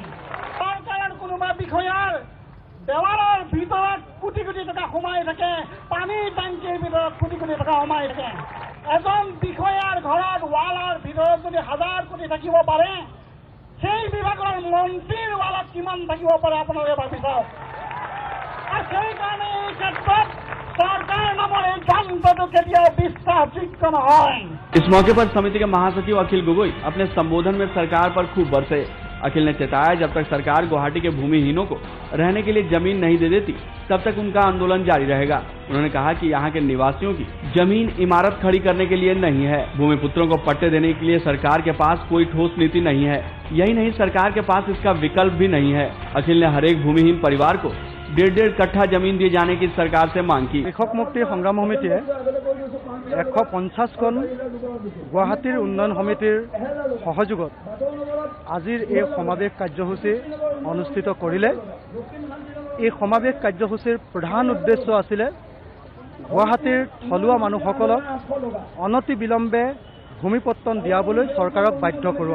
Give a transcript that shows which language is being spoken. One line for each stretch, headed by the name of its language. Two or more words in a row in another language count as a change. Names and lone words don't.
Assamese: চৰকাৰৰ কোনোবা বিষয়াৰ দেৱালৰ ভিতৰত কোটি কোটি টকা সোমাই থাকে, পানীৰ টেংকিৰ ভিতৰত কোটি কোটি টকা সোমাই থাকে। এজন বিষয়াৰ ঘৰত ৱালৰ ভিতৰত যদি 1000 কোটি থাকিব পাৰে, সেই বিভাগৰ মন্ত্ৰীৰ ৱালত কিমান থাকিব পাৰে আপোনালোকে ভাবি চাওক। আৰু সেইকাৰণে এই ক্ষেত্ৰত सरकार नाমৰ এই যন্ত্ৰটো কেতিয়াও বিশ্বাসযোগ্য নহয়।
Hindi: इस मौके पर समिति के महासचिव अखिल गगोई अपने संबोधन में सरकार पर खूब बरसे। अखिल ने चेताया जब तक सरकार गुवाहाटी के भूमिहीनों को रहने के लिए जमीन नहीं दे देती तब तक उनका आंदोलन जारी रहेगा। उन्होंने कहा कि यहाँ के निवासियों की जमीन इमारत खड़ी करने के लिए नहीं है। भूमिपुत्रों को पट्टे देने के लिए सरकार के पास कोई ठोस नीति नहीं है। यही नहीं, सरकार के पास इसका विकल्प भी नहीं है। अखिल ने हर एक भूमिहीन परिवार को 1.5 कट्ठा जमीन दिए जाने की सरकार से मांग की।
Assamese: কৃষক মুক্তি সংগ্ৰাম সমিতিয়ে 150খন গুৱাহাটীৰ উন্নয়ন সমিতিৰ সহযোগত আজিৰ এই সমাবেশ কাৰ্যসূচী অনুষ্ঠিত কৰিলে। এই সমাবেশ কাৰ্যসূচীৰ প্ৰধান উদ্দেশ্য আছিল গুৱাহাটীৰ থলুৱা মানুহসকলক অনতি বিলম্বে ভূমিপট্টন দিয়াবলৈ চৰকাৰক বাধ্য কৰোৱা।